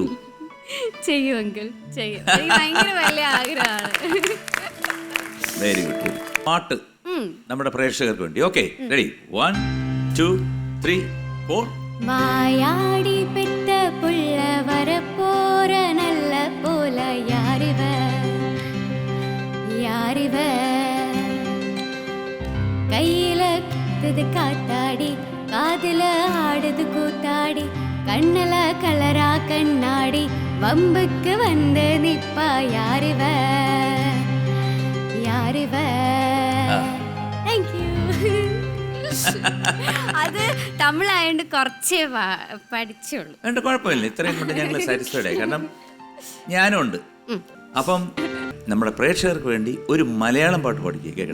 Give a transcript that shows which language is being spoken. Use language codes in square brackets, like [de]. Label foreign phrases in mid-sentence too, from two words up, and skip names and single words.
[ml] ചെയ്യൂ അങ്കിൾ, ചെയ്യും. ഭയങ്കര വലിയ ആഗ്രഹമാണ്. [en] very good. [ml] പാട്ട് നമ്മുടെ പ്രേക്ഷകർക്ക് വേണ്ടി. ഓക്കെ, റെഡി? 1 2 3 4. [ta] வாயாடி பெத்த புள்ள வரப்போர நல்ல போல யாரிவ கையில குத்துது காத்தாடி, காதுல ஆடுது கூத்தாடி, கண்ணல கலரா கண்ணாடி, வம்புக்கு வந்து நிப்பா யாரிவ. [ml] അത് തമിഴായോണ്ട് കുറച്ചേ പഠിച്ചുള്ളൂ. കുഴപ്പമില്ല. ഇത്രയും കൊണ്ട് ഞങ്ങൾ സാറ്റിസ്ഫൈഡ് ആയി. കാരണം ഞാനും ഉണ്ട്. അപ്പം നമ്മുടെ പ്രേക്ഷകർക്ക് വേണ്ടി ഒരു മലയാളം പാട്ട് പഠിക്കുക.